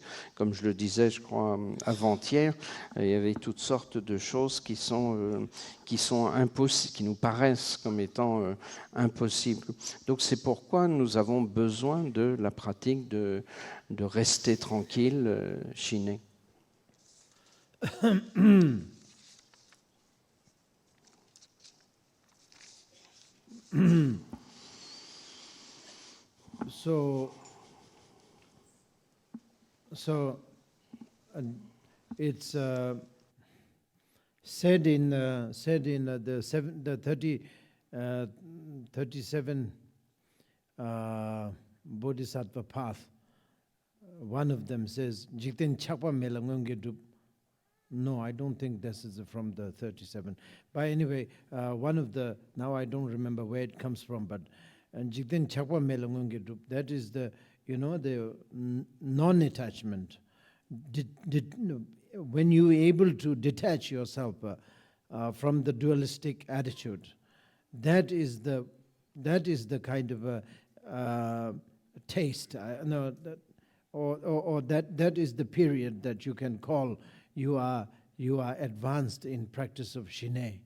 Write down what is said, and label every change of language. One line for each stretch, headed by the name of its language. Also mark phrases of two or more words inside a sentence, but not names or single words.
French: Comme je le disais, je crois, avant-hier, il y avait toutes sortes de choses qui sont impossibles, qui nous paraissent comme étant impossibles. Donc c'est pourquoi nous avons besoin de la pratique de rester tranquille, Shiné.
English: So it's said in the 37 Bodhisattva path. One of them says,
Tibetan: "Jikten chakpa melangongedup."
English: No, I don't think this is from the 37. But anyway, one of the, now I don't remember where it comes from, but
Tibetan: Jikten chakpa melangongedup,
English: that is the, the non-attachment. When you're able to detach yourself from the dualistic attitude, that is the kind of a taste, or that is the period that you can call you are advanced in practice of Shiné.